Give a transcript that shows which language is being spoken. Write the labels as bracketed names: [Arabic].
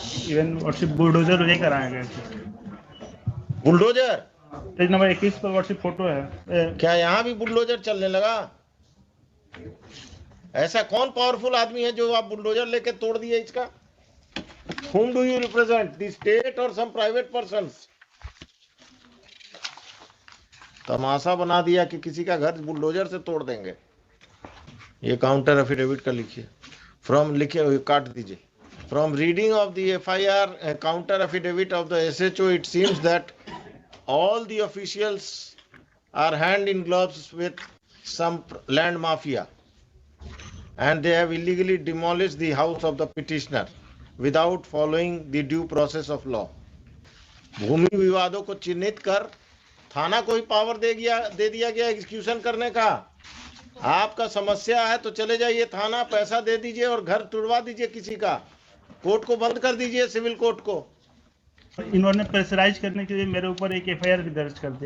[Hindi] Even WhatsApp bulldozer लेकर आए गए थे। बुलडोजर पेज नंबर 21 पर व्हाट्सएप फोटो है। क्या यहाँ भी बुलडोजर चलने लगा? ऐसा कौन पावरफुल आदमी है जो आप बुलडोजर लेके तोड़ दिए इसका? [English] Whom do you represent? The state or some private persons? [Hindi] तमाशा बना दिया कि किसी का घर बुलडोजर से तोड़ देंगे। ये काउंटर एफिडेविट का लिखिए। फ्रॉम लिखिए, काट दीजिए। [English] From reading of the FIR counter affidavit of the SHO, it seems that all the officials are hand in gloves with some land mafia, and they have illegally demolished the house of the petitioner without following the due process of law. [Hindi] भूमि विवादों को चिन्हित कर थाना को ही power दे दिया गया execution करने का। आपका समस्या है तो चले जाइए थाना, पैसा दे दीजिए और घर तुड़वा दीजिए किसी का। कोर्ट को बंद कर दीजिए, सिविल कोर्ट को। इन्होंने प्रेशराइज करने के लिए मेरे ऊपर एक एफआईआर भी दर्ज कर दी।